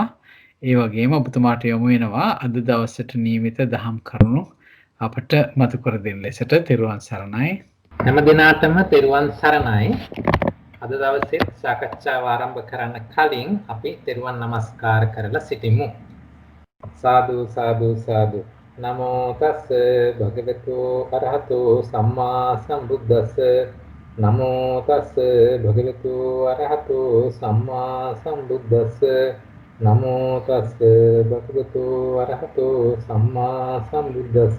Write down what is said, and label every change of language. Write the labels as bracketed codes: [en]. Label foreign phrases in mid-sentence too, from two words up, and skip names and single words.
[si] ඒ වගේම ඔබතුමාට යොමු වෙනවා අද දවසට නියමිත දහම් කරුණු අපට මතු කර දෙන්න ලෙසට. තෙරුවන් සරණයි. හැම දිනාටම තෙරුවන් සරණයි. අද දවසේ සාකච්ඡාව ආරම්භ කරන්න කලින් අපි තෙරුවන් නමස්කාර කරලා සිටිමු. සාදු සාදු සාදු. [pi] නමෝ තස් භගවතු අරහතෝ සම්මා සම්බුද්දස්ස. නමෝ තස් භගවතු අරහතෝ සම්මා සම්බුද්දස්ස. නමෝ තස් භගවතු අරහතෝ සම්මා සම්බුද්දස්ස.